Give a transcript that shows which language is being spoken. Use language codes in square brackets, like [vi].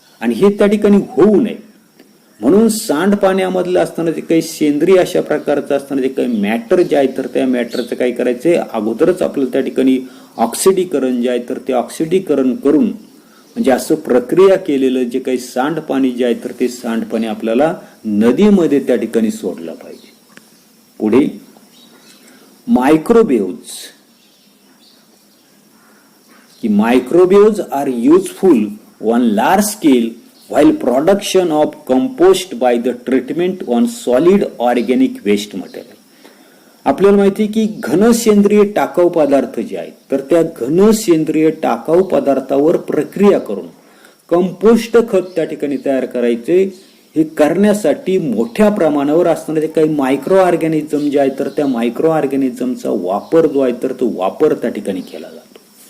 [mr] आणि हे त्या ठिकाणी होऊ नये म्हणून सांडपाण्यामधलं असताना जे काही सेंद्रिय अशा प्रकारचं असताना जे काही मॅटर जे आहे तर त्या मॅटरचं काय करायचंय अगोदरच आपल्याला त्या ठिकाणी ऑक्सिडीकरण जे आहे तर ते ऑक्सिडीकरण करून म्हणजे असं प्रक्रिया केलेलं जे काही सांडपाणी जे आहे तर ते सांडपाणी आपल्याला नदीमध्ये त्या ठिकाणी सोडलं पाहिजे. पुढे [en] Microbes की microbes are useful on large scale while production of compost by the treatment on solid organic waste material. [mr] आपल्याला माहिती आहे की घन सेंद्रिय टाकाऊ पदार्थ जे आहेत तर त्या घन सेंद्रिय टाकाऊ पदार्थावर प्रक्रिया करून कंपोस्ट खत त्या ठिकाणी तयार करायचे. हे करण्यासाठी मोठ्या प्रमाणावर असणारे काही मायक्रो ऑर्गॅनिझम जे आहेत तर त्या मायक्रो ऑर्गॅनिझमचा वापर जो आहे तर तो वापर त्या ठिकाणी केला जातो.